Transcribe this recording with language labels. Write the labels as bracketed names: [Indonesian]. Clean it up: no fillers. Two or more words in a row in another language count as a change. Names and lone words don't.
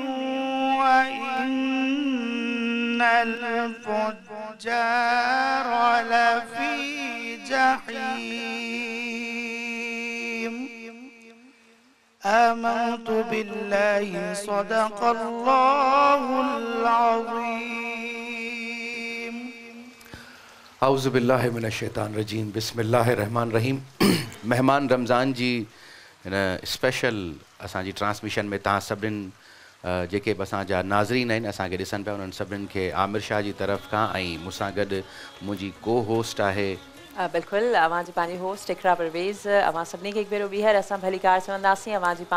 [Arabic] وإن الفجار لفي جحيم آمنت بالله صدق الله العظيم أعوذ بالله من الشيطان الرجيم بسم الله الرحمن الرحيم. [Sindhi] मेहमान रमज़ान जी हिन स्पेशल असांजी ट्रांसमिशन में तव्हां सभिनीनि जेके बि असांजा नाज़रीन आहिनि असांखे ॾिसनि पिया उन्हनि सभिनीनि खे आमिर शाह जी तरफ़ खां ऐं मूंसां गॾु मुंहिंजी [English] co host [Sindhi] आहे बिल्कुल अवां जी पंहिंजी होस्ट इकरा परवेज़ अवां सभिनी खे हिकु भेरो ॿीहर असां भली कार चवंदासीं अवां जी